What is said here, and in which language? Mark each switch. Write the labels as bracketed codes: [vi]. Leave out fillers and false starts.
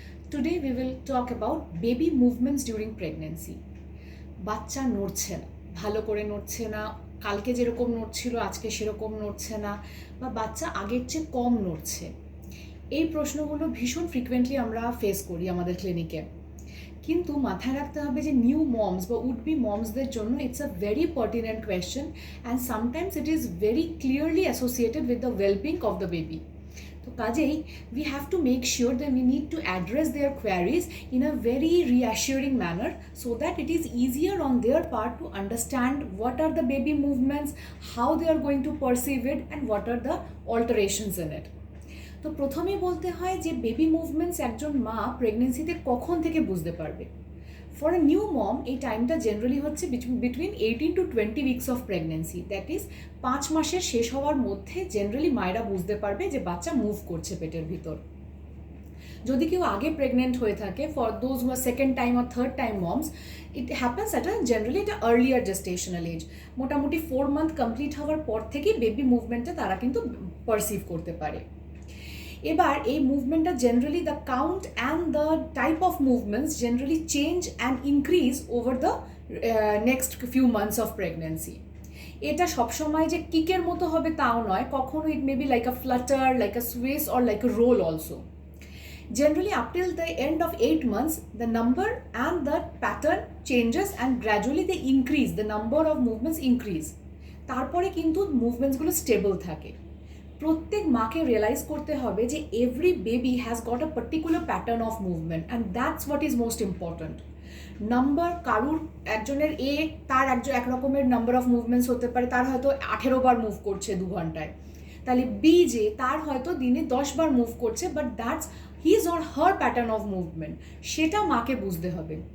[en] Today we will talk about baby movements during pregnancy. [bn] বাচ্চা নড়ছে না, ভালো করে নড়ছে না, কালকে যেরকম নড়ছিল আজকে সেরকম নড়ছে না, বা বাচ্চা আগের চেয়ে কম নড়ছে। এই প্রশ্নগুলো ভীষণ ফ্রিকুয়েন্টলি আমরা ফেস করি আমাদের ক্লিনিকে। কিন্তু মাথায় রাখতে হবে যে নিউ মমস বা উড বি মমসদের জন্য [en] It's a very pertinent question and sometimes it is very clearly associated with the wellbeing of the baby. [bn] তো কাজেই [en] we have to make sure that we need to address their queries in a very reassuring manner so that it is easier on their part to understand what are the baby movements, how they are going to perceive it, and what are the alterations in it. [bn] তো প্রথমেই বলতে হয় যে baby movements একজন মা প্রেগনেন্সিতে কখন থেকে বুঝতে পারবে। ফর এ নিউ মম এই টাইমটা জেনারেলি হচ্ছে between 18 to 20 weeks of pregnancy, that is 5 মাসের শেষ হওয়ার মধ্যে জেনারেলি মায়েরা বুঝতে পারবে যে বাচ্চা মুভ করছে পেটের ভিতর। যদি কেউ আগে প্রেগনেন্ট হয়ে থাকে, [en] for those who are second time আর third time moms, it happens at generally এটা earlier gestational age, [bn] মোটামুটি 4 মান্থ কমপ্লিট হওয়ার পর থেকেই বেবি মুভমেন্টটা তারা কিন্তু পারসিভ করতে পারে। এবার এই মুভমেন্টটা [en] Generally the count and the type of movements generally change and increase over the next few months of pregnancy. [bn] এটা সবসময় যে কিকের মতো হবে তাও নয়, কখনো [en] It may be like a flutter, like a swish or like a roll also. Generally, up till the end of 8 months, the number and the pattern changes and gradually they increase, the number of movements increase. [bn] তারপরে কিন্তু মুভমেন্টসগুলো stable থাকে। প্রত্যেক মাকে realise করতে হবে যে [en] Every baby has got a particular pattern of movement and that's what is most important. [bn] Number কারুর একজনের তার এক রকমের নাম্বার অফ মুভমেন্টস হতে পারে, তার হয়তো 18 বার মুভ করছে 2 ঘন্টায়, তাহলে তার হয়তো দিনে 10 বার মুভ করছে, [en] but that's his or her pattern of movement, [bn] সেটা মাকে বুঝতে হবে।